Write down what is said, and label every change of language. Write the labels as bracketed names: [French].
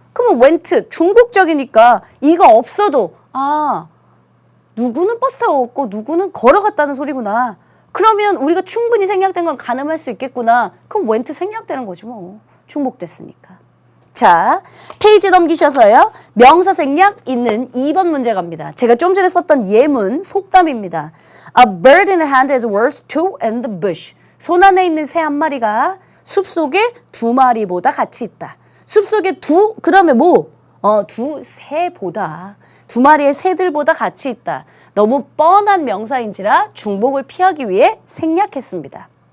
[Korean] 그러면 went 중복적이니까 이거 없어도 누구는 버스 타고 갔고 누구는 걸어갔다는 소리구나. 그러면 우리가 충분히 생략된 건 가늠할 수 있겠구나. 그럼 went 생략되는 거지 뭐. 중복됐으니까. 자, 페이지 넘기셔서요. 명사 생략 있는 2번 문제 갑니다. 제가 좀 전에 썼던 예문, 속담입니다. [English] A bird in the hand is worth two in the bush. [Korean] 손 안에 있는 새 한 마리가 숲속에 두 마리보다 가치 있다. 숲속에 그 다음에 뭐? 두 새보다. 두 마리의 새들보다 가치 있다. 너무 뻔한 명사인지라 중복을 피하기 위해 생략했습니다.